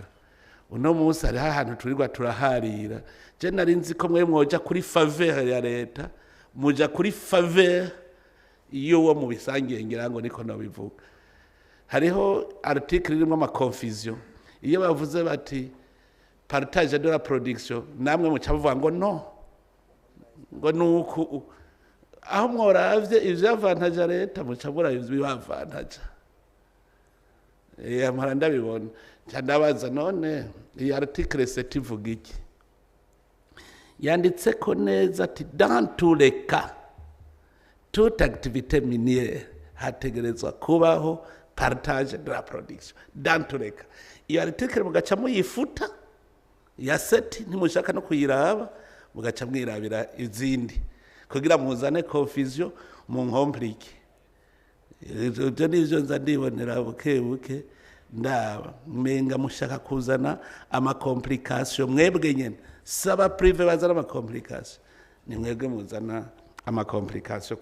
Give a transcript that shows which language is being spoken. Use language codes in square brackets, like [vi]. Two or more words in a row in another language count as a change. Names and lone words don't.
[rn] Uno munsi hari ahantu turirwa turaharira. Je nari nzi ko mwe mwoja kuri faveur ya leta muja kuri faveur iyo wo mu bisangiye ngira ngo niko nabivuga. Hariho article irimo ama confusion. Iyo bavuze bati [fr] partage de la production [rn] namwe mucavuga ngo no ngo nuko aho mworavye ivyo avantage leta mucabura ivyo avantage. Amara ndabibona ndabaza none iyi article ivuga iki? Yanditse ko neza ati [fr] dans tous les cas toute activité minière [rn] hategerezwa kubaho [fr] partage de la production dans tous les cas. [rn] Iyo article mugaca muyifuta ya seti ntimushaka no kuyiraba mugaca mwirabira izindi kugira muzane confusion mu nkomplike. Ibyo nivyo nza ndibonera buke ndaba menga mushaka kuzana ama complication mwebwe nyene saba prive bazana ama complication ni mwebwe muzana ama complication.